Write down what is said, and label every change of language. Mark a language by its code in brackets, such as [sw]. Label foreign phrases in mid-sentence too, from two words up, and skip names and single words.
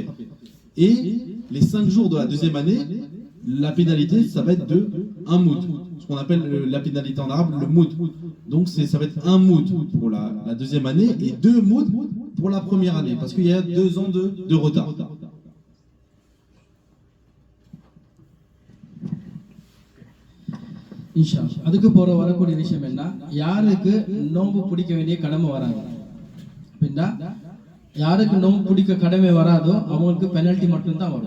[fr] Et les 5 jours de la deuxième année, la pénalité, ça va être de 1 moud. Ce qu'on appelle la pénalité en arabe, le moud. Donc ça va être 1 moud pour la deuxième année et 2 moods pour la première année. Parce qu'il y a 2 ans de retard. [ta] இன்ஷா அதுக்கு வரக்கூடிய விஷயம் என்ன, யாருக்கு நோன்பு பிடிக்க வேண்டிய கடமை வராது அப்படின்னா, யாருக்கு நோன்பு பிடிக்க கடமை வராதோ அவங்களுக்கு பெனல்ட்டி மட்டும்தான் வரும்.